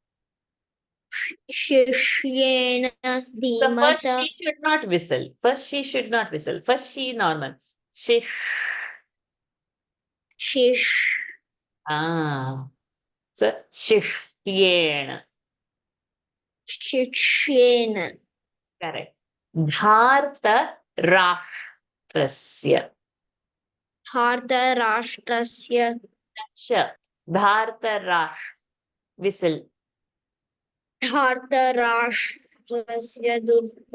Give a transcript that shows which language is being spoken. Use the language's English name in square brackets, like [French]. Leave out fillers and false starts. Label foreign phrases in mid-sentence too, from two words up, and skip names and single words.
[Sanskrit] Shishyena. [English] So first [Sanskrit] Dhimata. [English] she should not whistle. First she should not whistle. First she normal. Shish. [Sanskrit] Shish. So shishyena. Shishyena. Correct. Dharta rashtrasya. Bhartarashtrasya. Sh. Dharta rash. Whistle. Bhartarashtrasya durgu.